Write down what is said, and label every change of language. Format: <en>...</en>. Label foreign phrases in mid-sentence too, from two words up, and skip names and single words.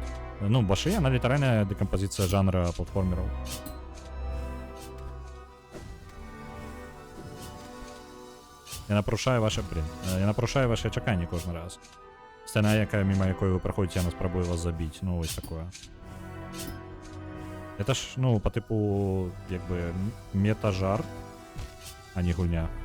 <be>Ну, башы, яна літаральная дэкампазіцыя жанра платформераў. Яна парушае ваши чаканні кожны раз. Сцэна, якая міма якой вы праходзіце, яна спрабуе вас забіць, ну вось такое.</be> <ru>Это ж, ну, по типу,</ru> <uk>як би, мета-жарт, а не гульня.</uk>